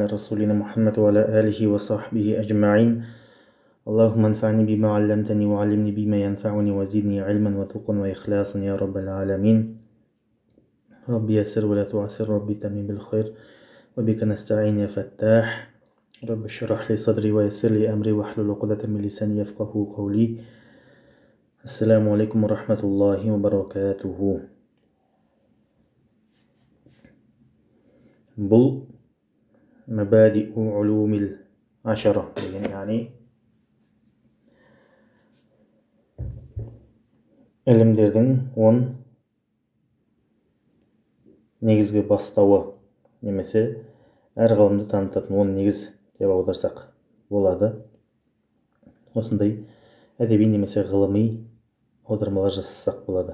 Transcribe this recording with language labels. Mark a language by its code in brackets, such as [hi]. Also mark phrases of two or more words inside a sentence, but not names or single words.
[ar] رسولنا محمد وعلى آله وصحبه أجمعين اللهم انفعني بما علمتني وعلمني بما ينفعني وزدني علما وتقا وإخلاصا يا رب العالمين ربي يسر ولا تعسر ربي تمم بالخير وبك نستعين يا فتاح رب اشرح لي صدري ويسر لي أمري واحلل عقدة من لساني يفقهوا قولي السلام عليكم ورحمة الله وبركاته. [kk] бұл [ar] مبادئ علوم العشرة يعني [kk] ілімдердің 10 негізгі бастауы немесе әр ғылымды танытатын 10 негіз деп аударсақ болады. Осындай әдеби немесе ғылыми аудармалар жасасақ болады.